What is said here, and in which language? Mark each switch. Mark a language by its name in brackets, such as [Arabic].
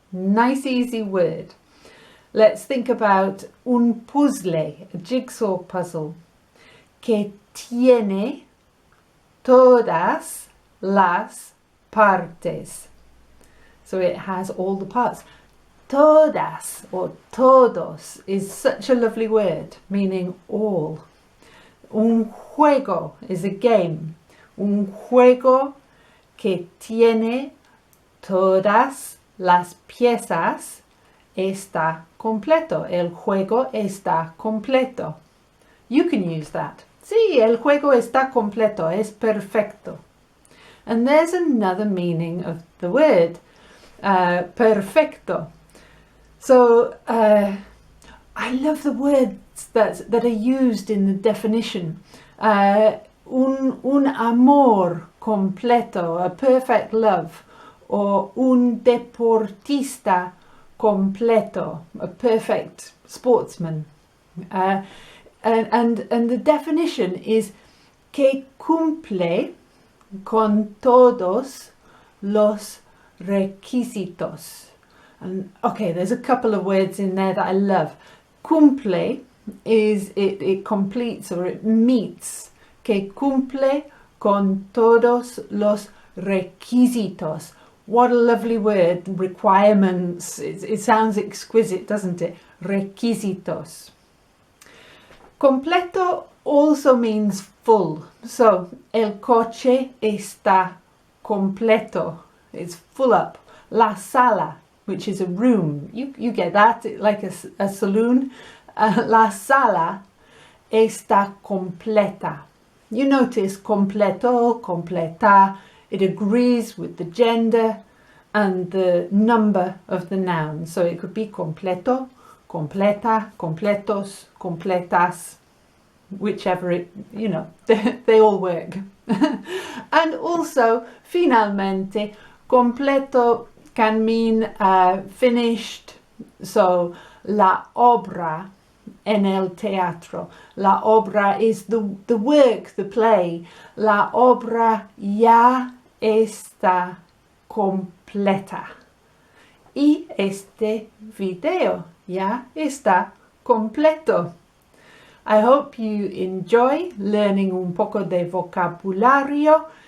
[English] Nice easy word. Let's think about un puzzle, a jigsaw puzzle, [Spanish] que tiene todas las partes. [English] So it has all the parts. Todas or todos is such a lovely word, meaning all. Un juego is a game. [Spanish] Un juego que tiene todas las piezas está completo. El juego está completo. [English] You can use that. [Spanish] Sí, el juego está completo, es perfecto. [English] And there's another meaning of the word, perfecto. So I love the words that are used in the definition. [Spanish] Un amor completo, [English] a perfect love, or [Spanish] un deportista completo, [English] a perfect sportsman. And the definition is [Spanish] que cumple con todos los requisitos. [English] And okay, there's a couple of words in there that I love. Cumple is it completes or it meets. [Spanish] Que cumple con todos los requisitos. [English] What a lovely word. Requirements. It sounds exquisite, doesn't it? Requisitos. Completo also means full. [Spanish] So, el coche está completo. [English] It's full up. La sala, which is a room. You get that, like a saloon. [Spanish] La sala está completa. [English] You notice completo, completa, it agrees with the gender and the number of the noun. So it could be completo, completa, completos, completas, whichever it, they all work. And also, finalmente, completo can mean finished. [Spanish] So la obra en el teatro. [English] La obra is the work, the play. [Spanish] La obra ya está completa. Y este video ya está completo. [English] I hope you enjoy learning [Spanish] un poco de vocabulario.